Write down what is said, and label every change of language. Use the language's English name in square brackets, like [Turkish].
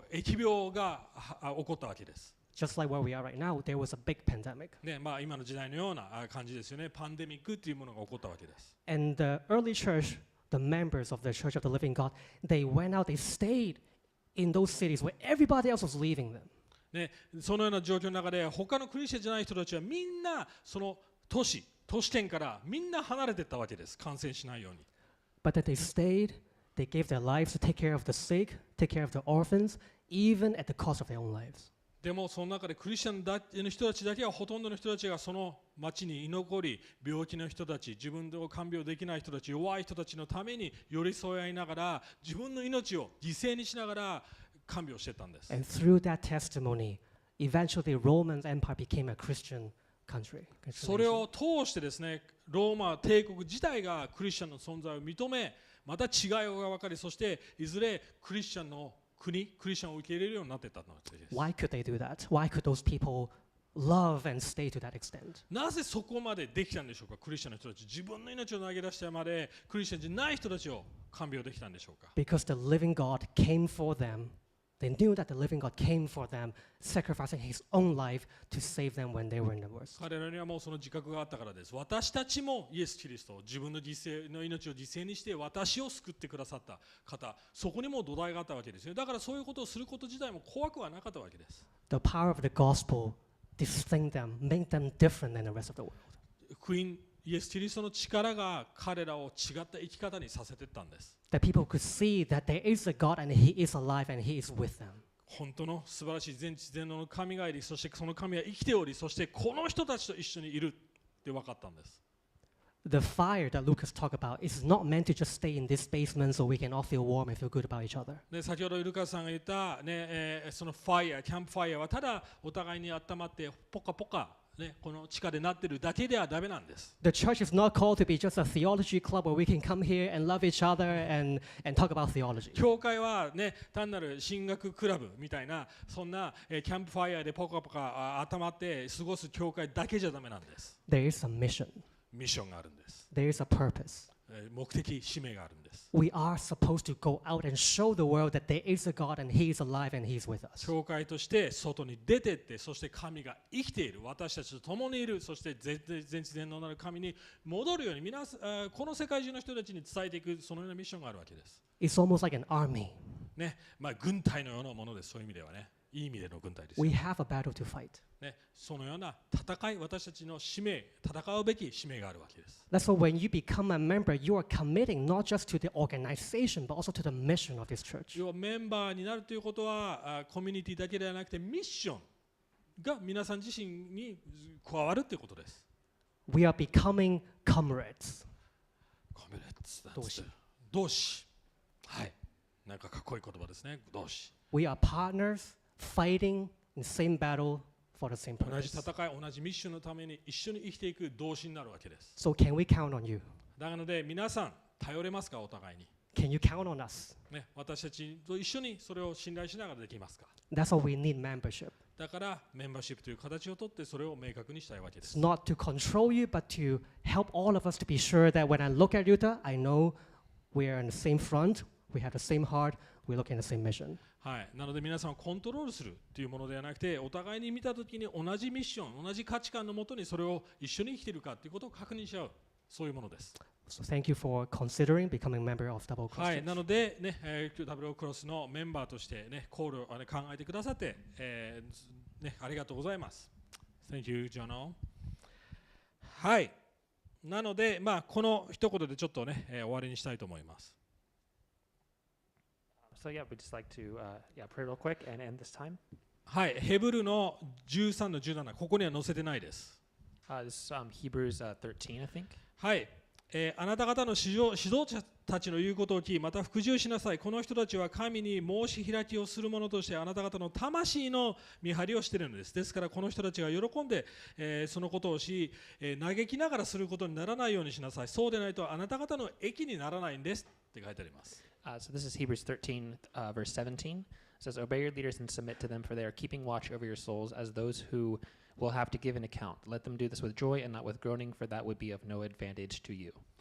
[Japanese] 疫病が起こったわけです。 [English] Just like where we are right now, there was a big pandemic. [Japanese] ね、今の時代のような感じですよね。パンデミックというものが起こったわけです。 [English] And the early church, the members of the Church of the Living God, they went out, they stayed in those cities where everybody else was leaving them. [Japanese] ね、そのような状況の中で他のクリスチャンじゃない人たちはみんなその都市圏からみんな離れていったわけです。感染しないように。 [English] But that they stayed, they gave their lives to take care of the sick, take care of the orphans, even at the cost of their own lives. [Japanese] でもその中でクリスチャンの人たちだけはほとんどの人たちがその町に居残り、病気の人たち、自分で看病できない人たち、弱い人たちのために寄り添い合いながら、自分の命を犠牲にしながら看病してたんです。 [English] And through that testimony, eventually Roman Empire became a Christian country. [Japanese] それを通してですね、ローマ帝国自体がクリスチャンの存在を認め、また違いが分かり、そしていずれクリスチャンの国、クリスチャンを受け入れるようになっていったのです。 [English] Why could they do that? Why could those people love and stay to that extent? [Japanese] なぜそこまでできたんでしょうか、クリスチャンの人たち。自分の命を投げ出してまでクリスチャンじゃない人たちを看病できたんでしょうか。 [English] Because the living God came for them. They knew that the living God came for them, sacrificing his own life to save them when they were in the worst. [Japanese] 彼らにはもうその自覚があったからです。私たちもイエス・キリスト、自分の命を犠牲にして私を救ってくださった方、そこにも土台があったわけですよ。だからそういうことをすること自体も怖くはなかったわけです。 [English] The power of the gospel distinct them, make them different than the rest of the world. [Japanese] 福音イエス・キリストの力が彼らを違った生き方にさせていったんです。 [English] That people could see that there is a God and He is alive and He is with them. [Japanese] 本当の素晴らしい全知全能の神がいり、そしてその神は生きており、そしてこの人たちと一緒にいるって分かったんです。 [English] The fire that Lucas talked about is not meant to just stay in this basement so we can all feel warm and feel good about each other. [Japanese] で先ほどルカさんが言った、そのファイア、キャンプファイアはただお互いに温まってポカポカ、この地下でなっているだけではダメなんです。 [English] The church is not called to be just a theology club where we can come here and love each other and talk about theology. [Japanese] 教会は、単なる神学クラブみたいなそんな、キャンプファイアでポカポカ温まって過ごす教会だけじゃダメなんです。 [English] There is a mission. [Japanese] ミッションがあるんです。 [English] There is a purpose. [Japanese] 目的、使命があるんです。 [English] We are supposed to go out and show the world that there is a God and He is alive and He is with us. [Japanese] 教会として外に出てって、そして神が生きている、私たちと共にいる、そして全知全能なる神に戻るようにこの世界中の人たちに伝えていく、そのようなミッションがあるわけです。 [English] It's almost like an army. [Japanese] 軍隊のようなものです。そういう意味ではね、いい意味での軍隊です。 [English] We have a battle to fight. [Japanese] そのような戦い、私たちの使命、戦うべき使命があるわけです。 [English] That's why when you become a member, you are committing not just to the organization, but also to the mission of this church. [Japanese] 要はメンバーになるということは、コミュニティだけではなくて、ミッションが皆さん自身に加わるということです。 [English] We are becoming comrades. [Japanese] コミュレッツ同士。同士。はい。なんかかっこいい言葉ですね。同士。 [English] We are partners fighting in the same battle for the same [Japanese] 同じ [English] purpose. [Japanese] 戦い、同じミッションのために一緒に生きていく同志になるわけです。 [English] So can we count on you? [Japanese] なので皆さん頼れますか、お互いに。 [English] Can you count on us? [Japanese] 私たちと一緒にそれを信頼しながらできますか。 [English] That's why we need membership. [Japanese] だからメンバーシップという形をとってそれを明確にしたいわけで [English] It's [Japanese] す。 [English] not to control you, but to help all of us to be sure that when I look at Yuta, I know we are on the same front, we have the same heart, we look in the same mission. [Japanese] はい、なので皆さんをコントロールするというものではなくて、お互いに見たときに同じミッション、同じ価値観のもとにそれを一緒に生きているかということを確認し合う、そういうものです。 [English] So thank you for considering becoming a member of Double Cross [Japanese] はい、 [English] Church. [Japanese] なので、ダブルクロスのメンバーとして、考えてくださって、ありがとうございます。 [English] Thank you, Jono. [Japanese] はい、なので、この一言でちょっと終わりにしたいと思います。 [English] So yeah, we'd just like to pray real quick and end this time. [Japanese] はい、ヘブルの13の17、ここには載せてないです。 [English] This is Hebrews 13, I think. [Japanese] はい、あなた方の指導者たちの言うことを聞き、また服従しなさい。この人たちは神に申し開きをする者としてあなた方の魂の見張りをしているのです。ですからこの人たちが喜んで、そのことをし、嘆きながらすることにならないようにしなさい。そうでないとあなた方の益にならないんですって書いてあります。 [English] So this is Hebrews 13, verse 17. It says, Obey your leaders and submit to them, for they are keeping watch over your souls as those who will have to give an account. Let them do this with joy and not with groaning, for that would be of no advantage to you.